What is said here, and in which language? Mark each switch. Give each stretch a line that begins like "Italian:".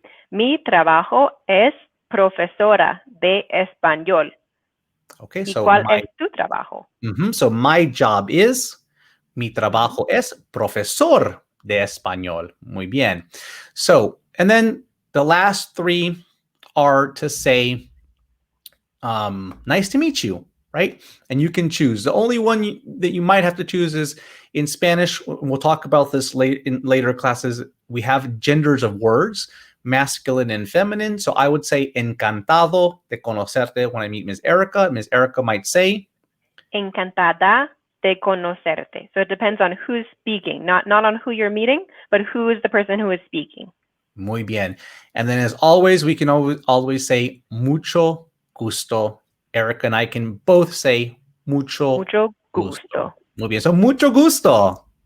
Spanish: Mi trabajo es profesora de español.
English: Okay,
Spanish: ¿Y
English: so
Spanish: cuál es tu trabajo?
English: So my job is,
Spanish: mi trabajo es profesor de español. Muy bien.
English: So, and then the last 3 are to say, nice to meet you, right? And you can choose. The only one that you might have to choose is in Spanish. We'll talk about this in later classes. We have genders of words, masculine and feminine. So I would say
Spanish: encantado de conocerte
English: when I meet Ms. Erica. Ms. Erica might say,
Spanish: encantada de conocerte.
English: So it depends on who's speaking, not on who you're meeting, but who is the person who is speaking.
Spanish: Muy bien.
English: And then as always, we can always say
Spanish: mucho gusto.
English: Erica and I can both say
Spanish: mucho gusto. Muy bien. So mucho gusto.